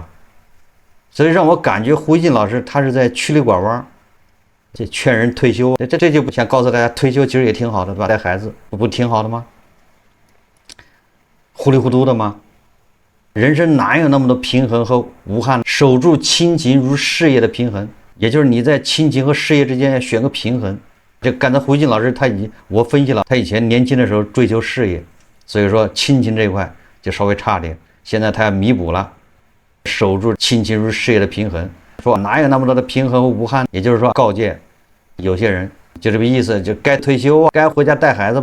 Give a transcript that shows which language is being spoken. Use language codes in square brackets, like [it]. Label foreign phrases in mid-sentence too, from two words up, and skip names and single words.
[zh] 所以讓我感覺胡錫進老師他是在曲裡拐彎，這勸人退休，這就不想告訴大家退休其實也挺好的，對吧？帶孩子不挺好的嗎？糊里糊塗的嗎？人生哪有那麼多平衡和无憾？守住親情如事業的平衡，也就是你在親情和事業之間要選個平衡。這剛才胡錫進老師我分析了，他以前年輕的時候追求事業，所以說親情這一塊就稍微差點，現在他要彌補了，守住親情如事業的平衡。說哪有那麼多的平衡和無憾？也就是說告誡有些人就這個意思，就該退休啊，該回家帶孩子。